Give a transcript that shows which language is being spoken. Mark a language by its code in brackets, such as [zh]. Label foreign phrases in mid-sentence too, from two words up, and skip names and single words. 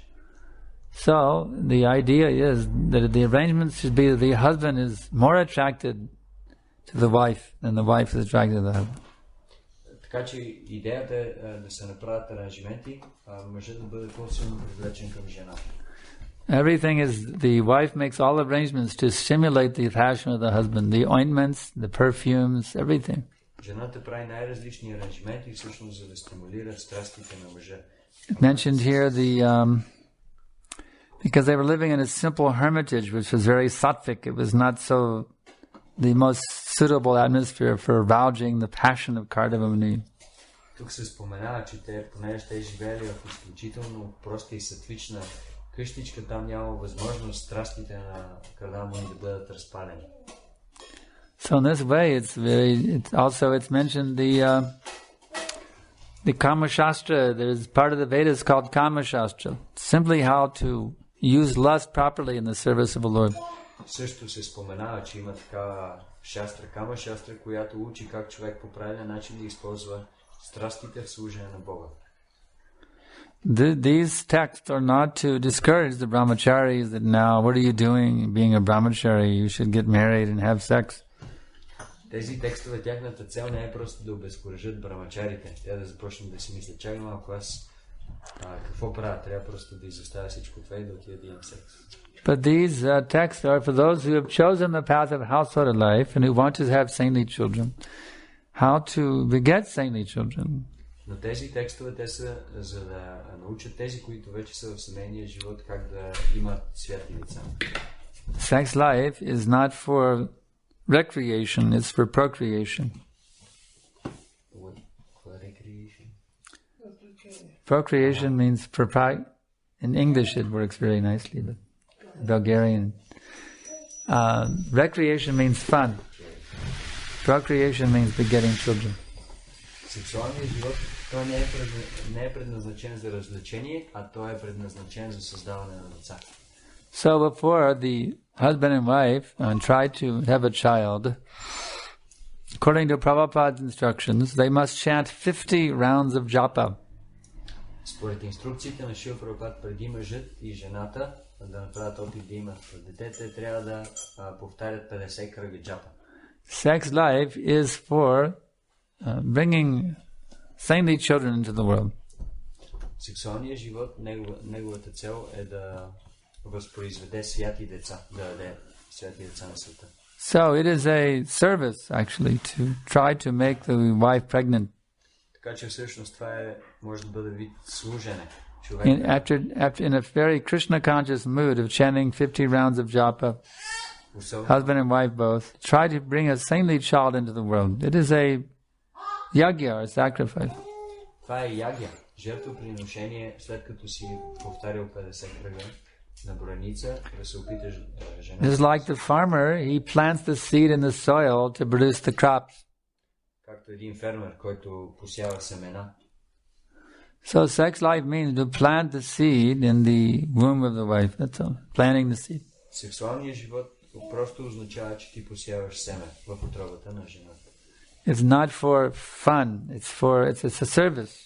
[en] So, the idea is that the arrangement should be that the husband is more attracted to the wife than the wife is attracted to the husband. [bg] Така че идеята е да се направят аранжименти, мъжът да бъде по-силно привлечен към жената. [en] Everything is, the wife makes all arrangements to stimulate the passion of the husband, the ointments, the perfumes, everything. [bg] Жената прави най-различни аранжименти, всъщност за да стимулира страстите на мъжа. [en] Mentioned here because they were living in a simple hermitage, which was very sattvic. It was not so the most suitable atmosphere for arousing the passion of Kardamamuni. [bg] Тук се споменава, че понеже те живеели в изключително проста и сатвична къщичка, там няма възможност страстите на Кардамамуни да бъдат разпалени. [en] So in this way, it's mentioned the Kama Shastra. There's part of the Vedas called Kama Shastra, simply how to use lust properly in the service of the Lord. [bg] Също се споменава, че има такава шастра, Кама Шастра, която учи как човек по правилен начин да използва страстите в служение на Бога. [en] These texts are not to discourage the brahmacharis that now, what are you doing being a brahmachari? You should get married and have sex. [bg] Тези текстове, тяхната цел не е просто да обезкуражат брамачарите. Те да започнат да си мислят: чакай малко, аз какво правя? Трябва просто да изоставя всичко това и да отида да имам секс. [en] But these texts are for those who have chosen the path of household life and who want to have saintly children. How to beget saintly children. [bg] Но тези текстове, те са за да научат тези, които вече са в семейния живот, как да имат святи деца. [en] Sex life is not for recreation, it's for procreation. What recreation? Procreation means in English it works very nicely, but Bulgarian. Recreation means fun. Procreation means begetting children. [bg] Сексуалният живот, той не е предназначен за развлечение, а той е предназначен за създаване на деца. [en] So before the husband and wife try to have a child, according to Prabhupada's instructions, they must chant 50 rounds of japa. [bg] Според инструкциите на Шрила Прабхупад, преди мъжът и жената да направят опит да имат дете, те трябва да повтарят 50 кръга джапа. [en] Sex life is for bringing saintly children into the world. [bg] Сексуалният живот, неговата цел е да възпроизведе святи деца, да даде святи деца на света. [en] So it is a service actually to try to make the wife pregnant. [bg] Така че всъщност това може да бъде вид служене. [en] In a very Krishna conscious mood of chanting 50 rounds of japa, husband and wife both, try to bring a saintly child into the world. It is a yagya or sacrifice. [bg] Това е ягя, жертвоприношение, след като си повтарял 50 кръга. на бройница, да се опиташ жена. [en] Just like the farmer, he plants the seed in the soil to produce the crops. [bg] Както един фермер, който посява семена. [en] So sex life means to plant the seed in the womb of the wife. That's all. Planting the seed. [bg] Сексуалният живот просто означава, че ти посяваш семе в утробата на жената. [en] It's not for fun. It's a service.